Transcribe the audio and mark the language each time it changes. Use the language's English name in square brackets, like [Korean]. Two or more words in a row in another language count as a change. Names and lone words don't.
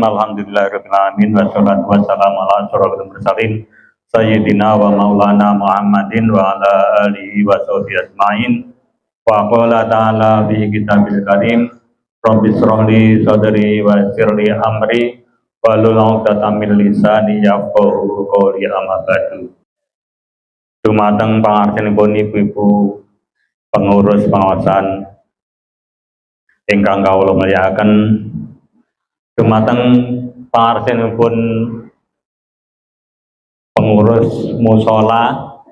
[Arabic] الحمد لله رب العالمين والصلاة والسلام على أشرف المرسلين سيدنا ومولانا محمد وعلى آله وصحبه أجمعين. وقال تعالى في كتابه الكريم رب اشرح لي صدري ويسر لي أمري واحلل عقدة من لساني يفقهوا قولي أما بعد. [Javanese] Dumateng pangarsanipun ibu-ibu pengurus pengawasan ingkang kawula mulyakaken, dumateng pangarsanipun pengurus mushola